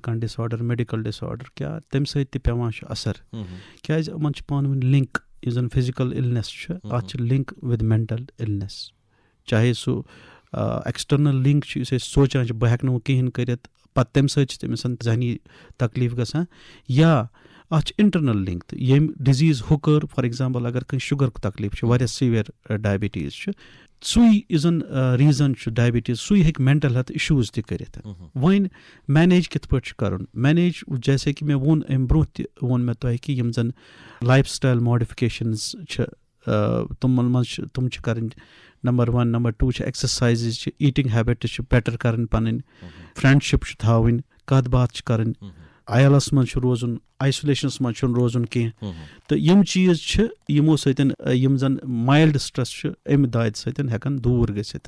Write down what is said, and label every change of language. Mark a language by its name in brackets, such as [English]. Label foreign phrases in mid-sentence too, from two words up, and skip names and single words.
[Kashmiri] کانٛہہ [English] disorder medical disorder [Kashmiri] کیٛاہ تَمہِ سۭتۍ تہِ پیٚوان چھُ اثر کیٛازِ یِمن چھُ پانہٕ ؤنۍ لِنک یُس زن [English] physical illness [Kashmiri] چھُ اَتھ چھُ [English] link with mental illness [Kashmiri] چاہے سُہ [English] external link [Kashmiri] چھُ یُس أسۍ سونٛچان چھِ بہٕ ہٮ۪کہٕ نہٕ وۄنۍ کِہینۍ کٔرِتھ پتہٕ تَمہِ سۭتۍ چھِ تٔمِس ذہنی تکلیٖف گژھان یا اَتھ چھِ [English] internal link [Kashmiri] تہٕ ییٚمہِ ڈِزیٖز ہُہ کٔر [English] for example [Kashmiri] اگر کٲنٛسہِ شُگرُک تکلیٖف چھُ واریاہ [English] severe diabetes [Kashmiri] چھُ سُے یُس زن ریٖزن چھُ ڈایبِٹیٖز سُے ہیٚکہِ [English] mental health issues [Kashmiri] تہِ کٔرِتھ. وۄنۍ مینیج کِتھ پٲٹھۍ چھُ کرُن مینیج جیسے کہِ مےٚ ووٚن اَمہِ برونٛہہ تہِ ووٚن مےٚ تۄہہِ کہِ یِم زن [English] lifestyle modifications [Kashmiri] چھِ تِمن منٛز چھِ تِم چھِ کرٕنۍ نمبر 1. نمبر 2 چھِ ایٚکسرسایزز چھِ [English] eating habits [Kashmiri] چھِ بیٹر کرٕنۍ پنٕنۍ فرٛٮ۪نڈشِپ چھِ تھاوٕنۍ کتھ باتھ چھِ کرٕنۍ عیالس منٛز چھُ روزُن آیسولیشنس منٛز چھُنہٕ روزُن کینٛہہ تہٕ یِم چیٖز چھِ یِمو سۭتۍ یِم زن [English] mild stress [Kashmiri] چھُ اَمہِ دادِ سۭتۍ ہٮ۪کان دوٗر گٔژھِتھ.